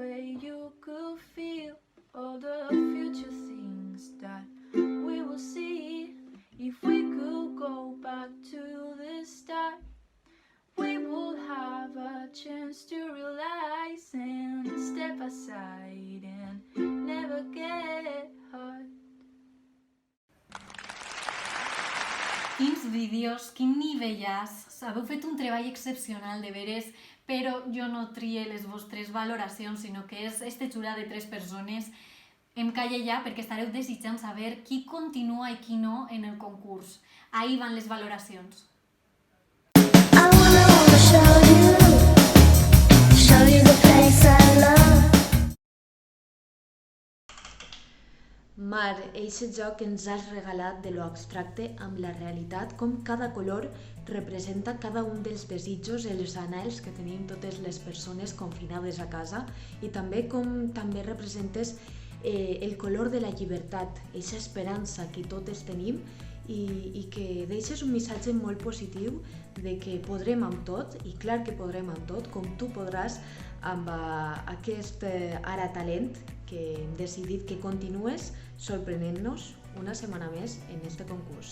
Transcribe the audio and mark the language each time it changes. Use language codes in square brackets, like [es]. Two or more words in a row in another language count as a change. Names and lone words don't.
[en] only you could feel all the future things that we will see. If we could go back to the start, we would have a chance to realize and step aside and never get hurt. [ca] Quins vídeos, quin nivellàs, haveu fet un treball excepcional de veres, però jo no trie les vostres valoracions, sinó que és este jurat de 3 persones. Em calle ja perquè estareu desitjant saber qui continua i qui no en el concurs. Ahí van les valoracions. [en] Show you the place I love. [ca] Mar, eixe joc que ens has regalat de lo abstracte amb la realitat, com cada color representa cada un dels desitjos i els anhels que tenim totes les persones confinades a casa, i també com també representes el color de la llibertat, eixa esperança que totes tenim i que deixes un missatge molt positiu de que podrem amb tot, i clar que podrem amb tot, com tu podràs amb aquest Ara Talent que hem decidit que continues sorprenent-nos una setmana més en este concurs.